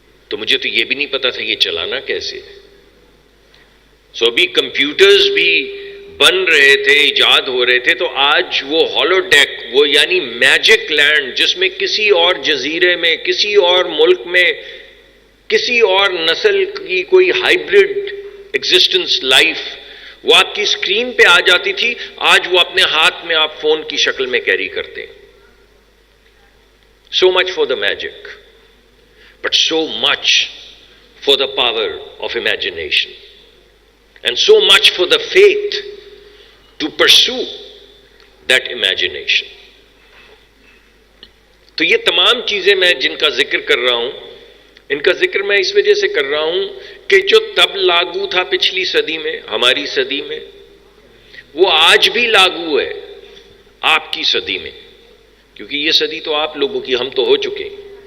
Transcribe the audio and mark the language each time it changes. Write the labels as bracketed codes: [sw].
[ur] تو مجھے تو یہ بھی نہیں پتا تھا یہ چلانا کیسے ہے. سو ابھی کمپیوٹرز بھی بن رہے تھے، ایجاد ہو رہے تھے. تو آج وہ ہالو ڈیک، وہ یعنی میجک لینڈ جس میں کسی اور جزیرے میں، کسی اور ملک میں، کسی اور نسل کی کوئی ہائیبرڈ ایگزسٹنس لائف وہ آپ کی اسکرین پہ آ جاتی تھی، آج وہ اپنے ہاتھ میں آپ فون کی شکل میں کیری کرتے ہیں. [en] So much for the magic, but so much for the power of imagination, and so much for the faith to pursue that imagination. [ur] تو یہ تمام چیزیں میں جن کا ذکر کر رہا ہوں، ان کا ذکر میں اس وجہ سے کر رہا ہوں کہ جو تب لاگو تھا پچھلی صدی میں، ہماری صدی میں، وہ آج بھی لاگو ہے آپ کی صدی میں. کیونکہ یہ صدی تو آپ لوگوں کی، ہم تو ہو چکے ہیں.